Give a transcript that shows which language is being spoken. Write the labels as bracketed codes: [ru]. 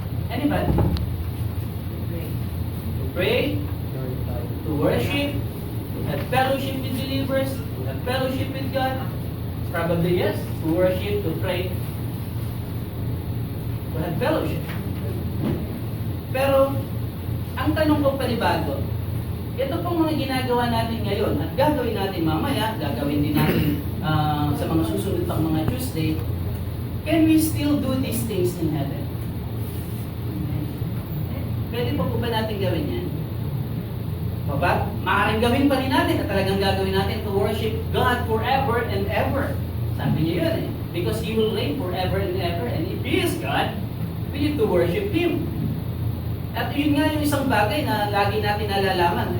[en] Anybody? To pray, to worship, to have fellowship with believers, to have fellowship with God. Probably yes. To worship, to pray, to have fellowship. [tl] Pero, ang tanong ko panibago, ito pong mga ginagawa natin ngayon at gagawin natin mamaya, gagawin din natin sa mga susunod pang mga Tuesday, [en] can we still do these things in heaven? [tl] Pwede pa po ba natin gawin yan? Baba, maaaring gawin pa rin natin at talagang gagawin natin [en] to worship God forever and ever. [tl] Sabi niya yun eh. [en] Because He will reign forever and ever. And if He is God, we need to worship Him. [tl] At yun nga yung isang bagay na lagi natin nalalaman.